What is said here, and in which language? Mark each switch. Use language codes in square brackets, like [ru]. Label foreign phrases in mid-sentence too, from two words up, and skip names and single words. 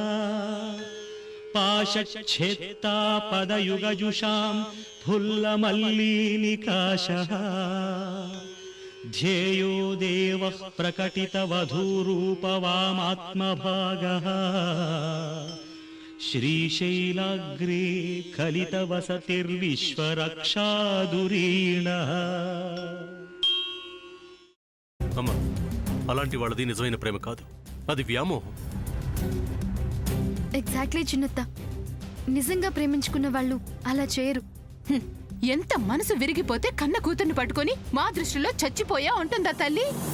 [sa] पाशच्छेत्ता पदयुगजुषां फुल्लमल्लीनिकाशः ध्येयो देवः प्रकटितवधूरूपवामात्मभागः श्रीशैलाग्रे कलितवसतिर्विश्वरक्षाधुरीणः [te] అమ్మా, అలాంటి వాళ్ళది నిజమైన ప్రేమ కాదు, అది వ్యామోహం. ఎగ్జాక్ట్లీ చిన్నత్త, నిజంగా ప్రేమించుకున్న వాళ్ళు అలా చేయరు. ఎంత మనసు విరిగిపోతే కన్న కూతుర్ని పట్టుకొని మా దృష్టిలో చచ్చిపోయా ఉంటుందా తల్లి?